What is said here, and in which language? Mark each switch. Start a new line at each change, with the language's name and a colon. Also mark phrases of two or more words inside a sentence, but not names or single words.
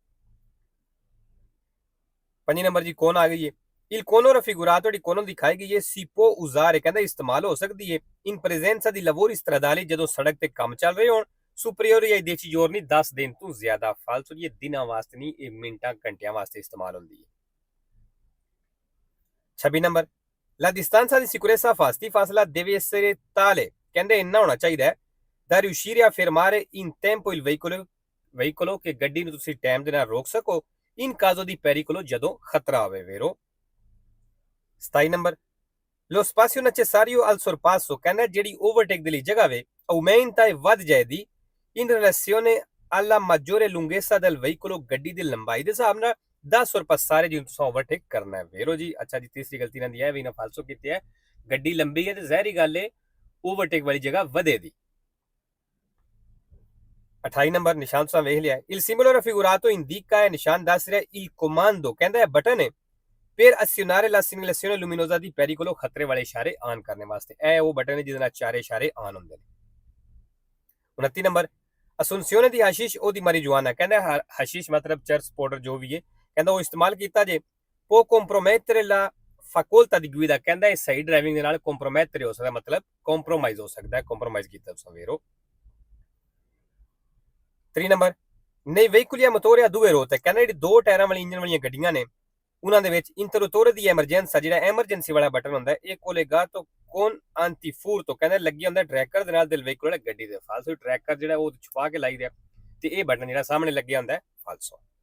Punjabi: 5 ਨੰਬਰ ਜੀ ਕੌਣ ਆ ਗਈ ਹੈ
Italian: il cono raffigurato di cono
Punjabi: ਦਿਖਾਈ ਗਈ ਹੈ
Italian: si può usare
Punjabi: ਕਹਿੰਦਾ ਇਸਤੇਮਾਲ ਹੋ ਸਕਦੀ ਹੈ
Italian: in presenza di lavori stradali
Punjabi: ਜਦੋਂ ਸੜਕ ਤੇ ਕੰਮ ਚੱਲ ਰਹੇ ਹੋਣ
Italian: superiori ai 10 giorni
Punjabi: 10 ਦਿਨ ਤੋਂ ਜ਼ਿਆਦਾ ਫਾਲਸੋ ਇਹ ਦਿਨਾਂ ਵਾਸਤੇ ਨਹੀਂ ਇਹ ਮਿੰਟਾਂ ਘੰਟਿਆਂ ਵਾਸਤੇ ਇਸਤੇਮਾਲ ਹੁੰਦੀ ਹੈ
Italian: 26 ਨੰਬਰ la distanza di sicurezza ਫਾਸਲਾ deve essere tale
Punjabi: ਕਹਿੰਦੇ ਇੰਨਾ ਹੋਣਾ ਚਾਹੀਦਾ ਹੈ
Italian: da riuscire a fermare in tempo il veicolo
Punjabi: ਕਿ ਗੱਡੀ ਨੂੰ ਤੁਸੀਂ ਟਾਈਮ ਦੇ ਨਾਲ ਰੋਕ ਸਕੋ
Italian: in caso di pericolo
Punjabi: ਜਦੋਂ ਖਤਰਾ ਹੋਵੇ vero 27 ਨੰਬਰ
Italian: lo spazio necessario al sorpasso
Punjabi: ਕਹਿੰਦਾ ਜਿਹੜੀ ਓਵਰਟੇਕ ਦੇ ਲਈ ਜਗ੍ਹਾ ਵੇ
Italian: aumenta e
Punjabi: ਵੱਧ ਜਾਏਗੀ
Italian: in relazione alla maggiore lunghezza del veicolo
Punjabi: ਗੱਡੀ ਦੀ ਲੰਬਾਈ ਦੇ ਹਿਸਾਬ ਨਾਲ 10 sorpassare ਜਿਹਨੂੰ ਤੁਸੀਂ ਓਵਰਟੇਕ ਕਰਨਾ ਹੈ vero ਜੀ ਅੱਛਾ ਜੀ ਤੀਸਰੀ ਗਲਤੀ ਇਹਨਾਂ ਦੀ ਹੈ ਵੀ ਨਾ ਫਾਲਸੋ ਕੀਤੀ ਹੈ ਗੱਡੀ ਲੰਬੀ ਹੈ ਤੇ ਜ਼ਾਹਿਰੀ ਗੱਲ ਹੈ ਓਵਰਟੇਕ ਵਾਲੀ ਜਗ੍ਹਾ ਵਧੇ ਦੀ 28 ਨੰਬਰ ਨਿਸ਼ਾਨ ਤੁਸੀਂ ਵੇਖ ਲਿਆ
Italian: il simbolo raffigurato indica
Punjabi: ਹੈ ਨਿਸ਼ਾਨ ਦੱਸ ਰਿਹਾ
Italian: il comando
Punjabi: ਕਹਿੰਦਾ ਹੈ ਬਟਨ ਹੈ
Italian: per azionare la segnalazione luminosa di pericolo
Punjabi: ਖਤਰੇ ਵਾਲੇ ਇਸ਼ਾਰੇ ਆਨ ਕਰਨ ਵਾਸਤੇ ਇਹ ਉਹ ਬਟਨ ਹੈ ਜਿਹਦੇ ਨਾਲ ਚਾਰੇ ਇਸ਼ਾਰੇ ਆਨ ਹੁੰਦੇ ਨੇ 29 ਨੰਬਰ
Italian: assunzione di hashish
Punjabi: ਉਹਦੀ marijuana ਕਹਿੰਦਾ ਹਸ਼ੀਸ਼ ਮਤਲਬ ਚਰਸ ਪਾਊਡਰ ਜੋ ਵੀ ਹੈ ਕਹਿੰਦਾ ਉਹ ਇਸਤੇਮਾਲ ਕੀਤਾ ਜੇ
Italian: può compromettere la facoltà di guida
Punjabi: ਕਹਿੰਦਾ ਇਹ ਸਹੀ ਡਰਾਈਵਿੰਗ ਦੇ ਨਾਲ ਕੰਪਰੋਮੈਟਰ ਹੋ ਸਕਦਾ ਮਤਲਬ ਕੰਪਰੋਮਾਈਜ਼ ਹੋ ਸਕਦਾ ਹੈ ਕੰਪਰੋਮਾਈਜ਼ ਕੀਤਾ ਤੁਸੀਂ ਵੇਰੋ 3 ਨੰਬਰ
Italian: nei veicoli a motore a due ruote
Punjabi: ਕਹਿੰਦਾ ਜਿਹੜੀ ਦੋ ਟਾਇਰਾਂ ਵਾਲੀ ਇੰਜਨ ਵਾਲੀਆਂ ਗੱਡੀਆਂ ਨੇ ਉਹਨਾਂ ਦੇ ਵਿੱਚ
Italian: interruttore di emergenza
Punjabi: ਜਿਹੜਾ ਐਮਰਜੈਂਸੀ ਵਾਲਾ ਬਟਨ ਹੁੰਦਾ ਇਹ
Italian: collegato con antifurto
Punjabi: ਕਹਿੰਦਾ ਲੱਗੀ ਹੁੰਦਾ ਟਰੈਕਰ ਦੇ ਨਾਲ
Italian: del veicolo
Punjabi: ਵਾਲਾ ਗੱਡੀ ਦੇ ਫਾਲਸੋ ਟਰੈਕਰ ਜਿਹੜਾ ਉਹ ਛੁਪਾ ਕੇ ਲਾਈ ਰਿਹਾ ਤੇ ਇਹ ਬਟਨ ਜਿਹੜਾ ਸਾਹਮਣੇ ਲੱਗਿਆ ਹੁੰਦਾ ਫਾਲਸੋ